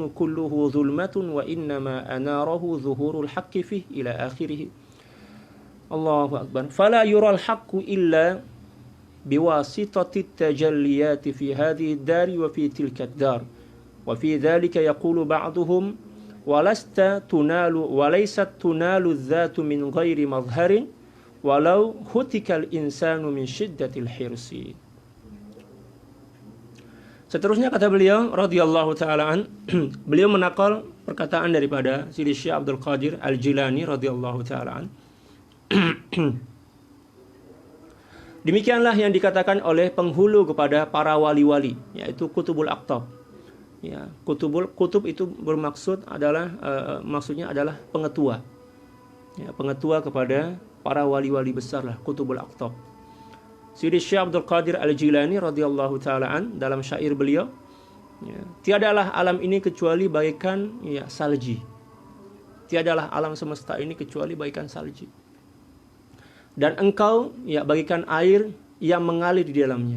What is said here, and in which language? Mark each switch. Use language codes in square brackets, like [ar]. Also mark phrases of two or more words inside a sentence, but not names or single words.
[ar] كله ظلمة وإنما أناره ظهور الحق فيه إلى آخره الله أكبر فلا يرى الحق إلا بواسطة التجليات في هذه الدار وفي تلك الدار وفي ذلك يقول بعضهم وليست تنال الذات من غير مظهر ولو هتك الإنسان من شدة الحرص. [ms] Seterusnya kata beliau [ar] رضي الله تعالى عن, [ms] beliau menakal perkataan daripada Sidi Syekh Abdul Qadir Al-Jilani [ar] رضي الله تعالى عن. [ms] Demikianlah yang dikatakan oleh penghulu kepada para wali-wali, yaitu [ar] قطب الأقطاب. [ms] Ya, kutub itu bermaksud adalah maksudnya adalah pengetua. Ya, pengetua kepada para wali-wali besar lah, [ar] قطب الأقطاب. [ms] Sidi Syekh Abdul Qadir Al-Jilani [ar] رضي الله تعالى عن [ms] dalam syair beliau, ya, tiadalah alam ini kecuali bagaikan ya salji. Tiadalah alam semesta ini kecuali bagaikan salji. Dan engkau ya bagikan air yang mengalir di dalamnya.